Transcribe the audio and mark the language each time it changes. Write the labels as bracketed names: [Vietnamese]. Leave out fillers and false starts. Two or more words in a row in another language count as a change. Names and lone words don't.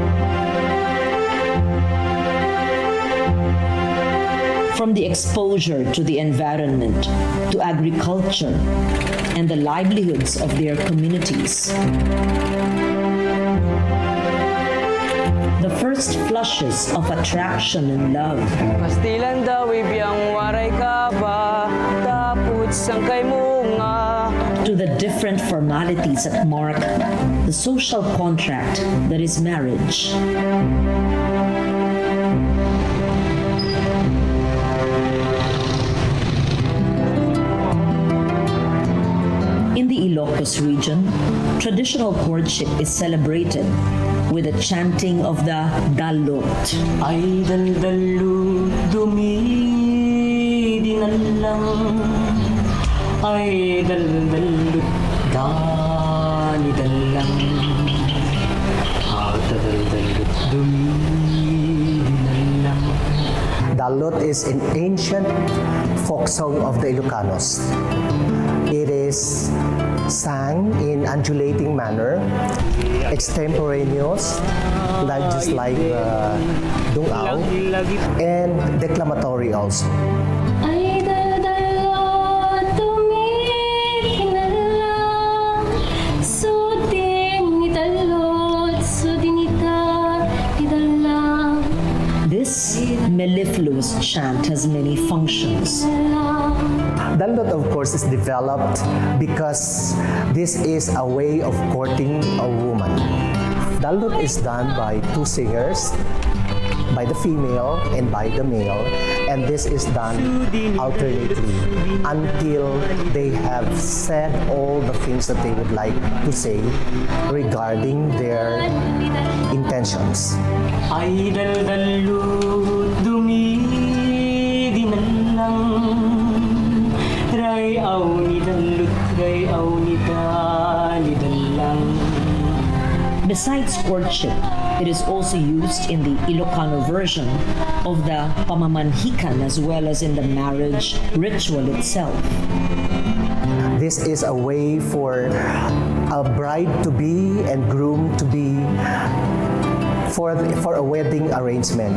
[English] From the exposure to the environment, to agriculture, and the livelihoods of their communities. The first flushes of attraction and love. [Cebuano] Pastilan daw ibiyang waray ka ba, tapos sangkay mo nga. [English] To the different formalities that mark the social contract that is marriage. In the Ilocos region, traditional courtship is celebrated with the chanting of the Dallot. [Iloko] Ay dal-dalo dumi-dinalang, ay dal-dalo dani-dalang, ay dal-dalo dumi-dinalang. [English] Dallot is an ancient folk song of the Ilocanos. It is sang in undulating manner, extemporaneous, just like the Dung-aw, and declamatory also. [Iloko] Ay daldalot tumikinala, sutin ni Dallot, sudinita idala. [English] This mellifluous chant has many functions. Dallot, of course, is developed because this is a way of courting a woman. Dallot is done by two singers, by the female and by the male, and this is done alternately until they have said all the things that they would like to say regarding their intentions. [Iloko] Ay daldalo dumidinalang, rayaw ni Dallot, rayaw ni Dalidalang. [English] Besides courtship, it is also used in the Ilocano version of the pamamanhikan as well as in the marriage ritual itself. This is a way for a bride-to-be and groom-to-be for a wedding arrangement.